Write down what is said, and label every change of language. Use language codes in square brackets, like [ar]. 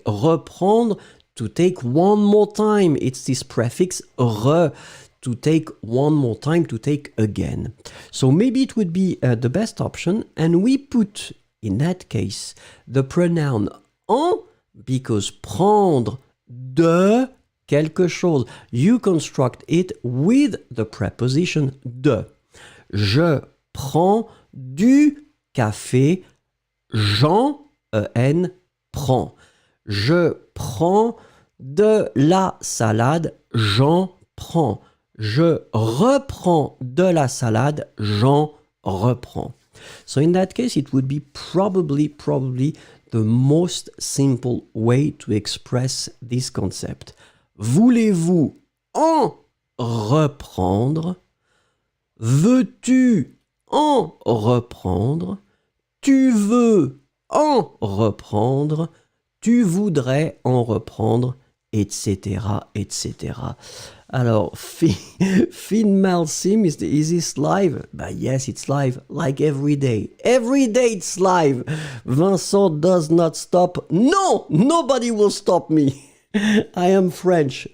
[en] Reprendre, to take one more time. It's this prefix re, to take one more time, to take again. So maybe it would be the best option. And we put, in that case, the pronoun en, because [fr] prendre de quelque chose. [en] You construct it with the preposition de. [fr] Je prends du café, Jean, E-N, prend. Je prends de la salade, Jean prend. Je reprends de la salade, Jean reprend. [en] So in that case, it would be probably the most simple way to express this concept. [fr] Voulez-vous en reprendre? Veux-tu en reprendre? Tu veux en reprendre? Tu voudrais en reprendre? Etc., etc. [en] Alors, Finn Malsim, is this live? Bah yes, it's live, like every day. Every day it's live. Vincent does not stop. No, nobody will stop me. I am French.